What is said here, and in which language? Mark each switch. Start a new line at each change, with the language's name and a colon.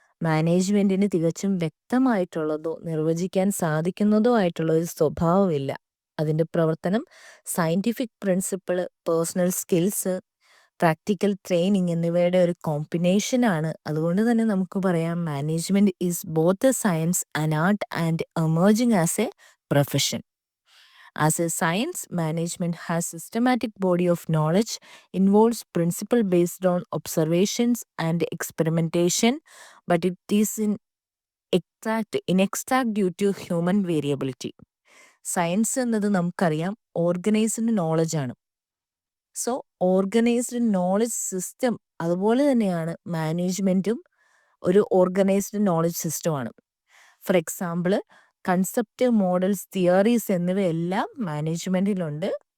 Malayalam: മാനേജ്മെന്റിന് തികച്ചും വ്യക്തമായിട്ടുള്ളതോ നിർവചിക്കാൻ സാധിക്കുന്നതോ ആയിട്ടുള്ള ഒരു സ്വഭാവമില്ല. അതിന്റെ പ്രവർത്തനം scientific principle, personal skills, practical training എന്നിവയുടെ ഒരു കോമ്പിനേഷൻ ആണ്. അതുകൊണ്ട് തന്നെ നമുക്ക് പറയാം
English: Management is both a science, an art and emerging as a profession. As a science, management has systematic body of knowledge, involves principle based on observations and experimentation, but it is inexact due to human variability.
Malayalam: Science എന്നത് നമുക്കറിയാം organised knowledge ആണ്. So organised knowledge system അതുപോലെ തന്നെയാണ് മാനേജ്മെന്റും ഒരു organised knowledge സിസ്റ്റമാണ്. For example concept, models, theories എന്നിവയെല്ലാം മാനേജ്മെന്റിലുണ്ട്.